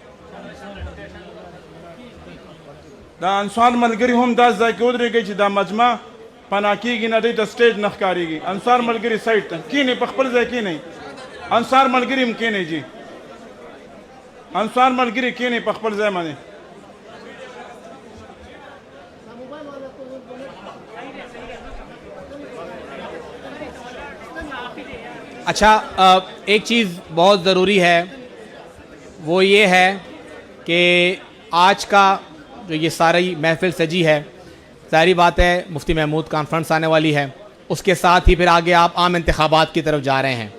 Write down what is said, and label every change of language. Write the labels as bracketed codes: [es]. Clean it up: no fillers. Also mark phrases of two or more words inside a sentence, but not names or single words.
[ps] دا انصار ملګري هم دا ځای کې ودرېږئ چې دا مجمع پناه کېږي نه, دوی ته سټیج نه ښکارېږي. انصار ملګري سایډ ته کښېنئ, په خپل ځای کښېنئ. انصار ملګري هم کښېنئ جي, انصار ملګري کښېنئ په خپل ځای باندې. [ur] اچھا, ایک چیز بہت ضروری ہے, وہ یہ ہے کہ آج کا جو یہ ساری محفل سجی ہے, ظاہری بات ہے مفتی محمود کانفرنس آنے والی ہے, اس کے ساتھ ہی پھر آگے آپ عام انتخابات کی طرف جا رہے ہیں.